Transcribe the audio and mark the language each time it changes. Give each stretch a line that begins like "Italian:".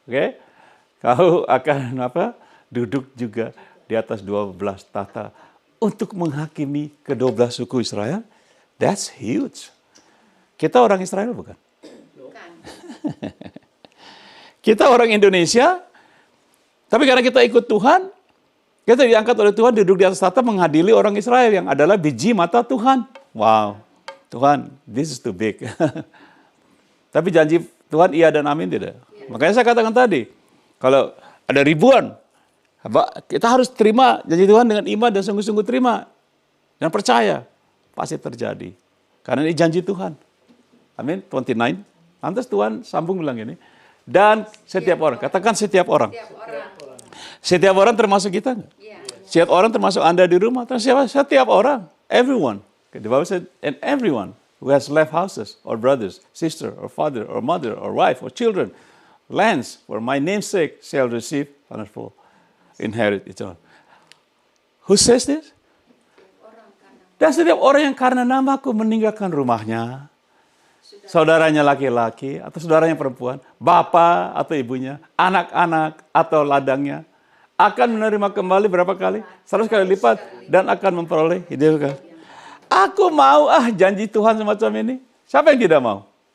Indonesian: Oke? Kau akan duduk juga di atas 12 tahta untuk menghakimi ke-12 suku Israel.
English: That's huge.
Indonesian: Kita orang Israel bukan? Bukan. Kita orang Indonesia, tapi karena kita ikut Tuhan, kita diangkat oleh Tuhan duduk di atas tahta mengadili orang Israel yang adalah biji mata Tuhan.
English: Wow, Tuhan, this is too big.
Indonesian: Tapi janji Tuhan iya dan amin tidak. Makanya saya katakan tadi, kalau ada ribuan, kita harus terima janji Tuhan dengan iman dan sungguh-sungguh terima. Dan percaya, pasti terjadi. Karena ini janji Tuhan. Amin, 29. Lantas Tuhan sambung bilang gini, dan setiap orang, katakan setiap orang. Setiap orang termasuk kita enggak? Setiap orang termasuk Anda di rumah, setiap orang, everyone.
English: The Bible said, and everyone who has left houses, or brothers, sister, or father, or mother, or wife, or children, lands for my name's sake shall receive wonderful inherit eternal. Who says this?
Indonesian: Dan setiap orang yang karena namaku meninggalkan rumahnya, saudaranya laki-laki atau saudaranya perempuan, bapak atau ibunya, anak-anak atau ladangnya, akan menerima kembali berapa kali? 100 kali lipat dan akan memperoleh hidup kekal. Aku mau janji Tuhan semacam ini. Siapa yang tidak mau?